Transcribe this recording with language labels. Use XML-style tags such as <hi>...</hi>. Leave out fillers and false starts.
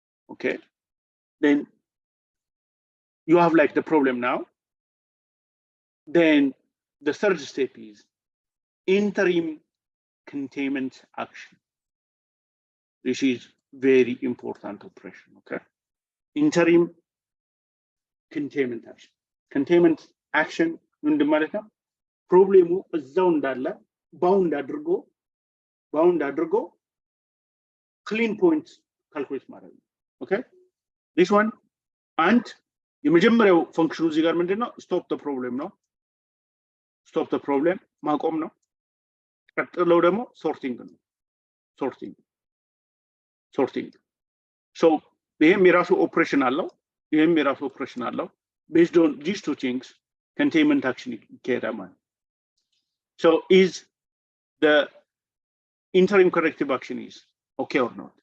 <en>Okay, then you have like the problem now. Then the third step is interim containment action. This is very important operation. Okay, interim containment action.</en> <am>Containment action ምንድን ማለት ነው? ፕሮብሌሙ እዛው እንዳለ ባውንድ አድርጎ ክሊን ፖይንት ካልኩሌት ማድረግ ነው። Okay,</am> <en>this one, and</en> <am>የመጀመሪያው ፈንክሽኑ እዚህ ጋር ምንድነው?</am> <en>stop the problem ነው። stop the problem</en> <am>ማቆም ነው። ቀጥለው ደግሞ</am> <en>sorting ነው። sorting so</en> <am>ይሄም የራሱ ኦፕሬሽን አለው።</am> <en>ይሄም የራሱ ኦፕሬሽን አለው። based on these two things containment action</en> <am>ይካሄዳል ማለት።</am> <en>so is the interim corrective action is okay or not?</en>